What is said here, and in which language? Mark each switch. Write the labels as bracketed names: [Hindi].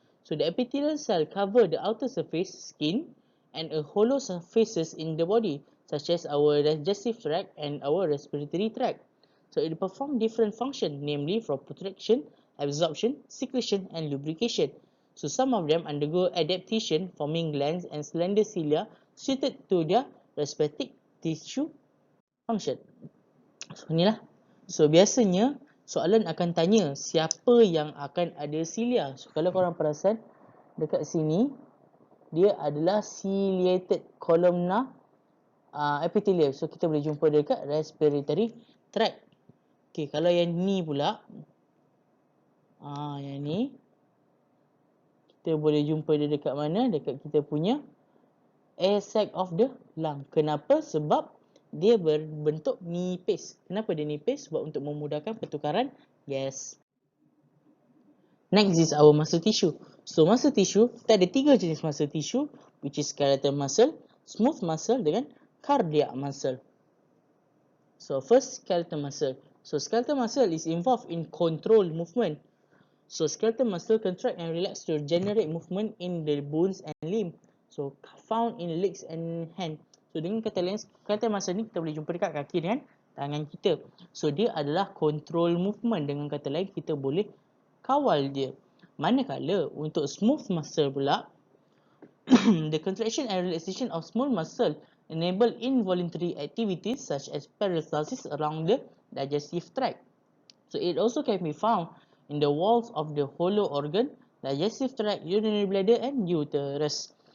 [English] So the epithelial cell cover the outer surface, skin, and a hollow surfaces in the body, such as our digestive tract and our respiratory tract. So it performs different functions, namely for protection, absorption, secretion, and lubrication. So some of them undergo adaptation, forming glands and slender cilia suited to their respective tissue function. [Malay] So inilah. So biasanya soalan akan tanya siapa yang akan ada cilia. So kalau korang perasan dekat sini, dia adalah ciliated columnar epithelium. So kita boleh jumpa dekat respiratory tract. Okay, kalau yang ni pula, yang ni kita boleh jumpa dia dekat mana? Dekat kita punya [English] air sac of the lung. [Malay] Kenapa? Sebab dia berbentuk nipis. Kenapa dia nipis? Sebab untuk memudahkan pertukaran gas. [English] Next is our muscle tissue. So muscle tissue, [Malay] kita ada 3 jenis [English] muscle tissue, which is skeletal muscle, smooth muscle dengan cardiac muscle. So first, skeletal muscle. So skeletal muscle is involved in control movement. So skeletal muscle contract and relax to generate movement in the bones and limb. So found in legs and hand. [Malay] So dengan kata lain, skeletal muscle ni kita boleh jumpa dekat kaki dengan tangan kita. So dia adalah [English] control movement. [Malay] Dengan kata lain, kita boleh kawal dia. Manakala untuk smooth muscle pula, [English] the contraction and relaxation of small muscle enable involuntary activities such as peristalsis around the digestive tract. So it also can be found in the walls of the hollow organ, digestive tract, urinary bladder, and uterus.